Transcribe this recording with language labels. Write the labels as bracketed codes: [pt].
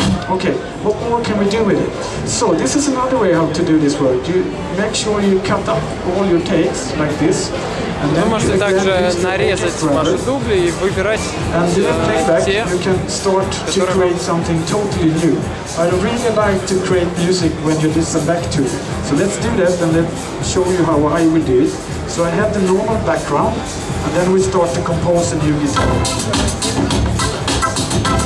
[en] Okay, what more can we do with it? So this is another way how to do this work. You make sure you cut up all your takes like this. [ru] Вы можете также нарезать ваши дубли и выбирать те, которые [en] something totally new. I really like to create music when you listen back to it. So let's do that and let's show you how I will do it. So I have the normal background and then we start to compose a new guitar.